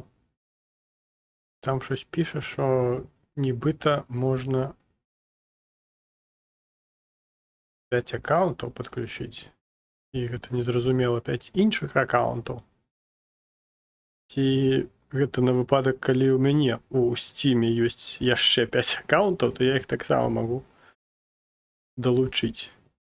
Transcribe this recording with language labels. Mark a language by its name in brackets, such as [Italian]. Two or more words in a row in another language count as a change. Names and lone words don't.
[Ukrainian] Там щось пише, що нібито можна 5 аккаунтів підключити. І це не зрозуміло 5 інших аккаунтів. [Belarusian] І гэта на выпадак, калі у мяне у Steam ёсць яшчэ 5 аккаунтаў, то я іх таксама магу долучить.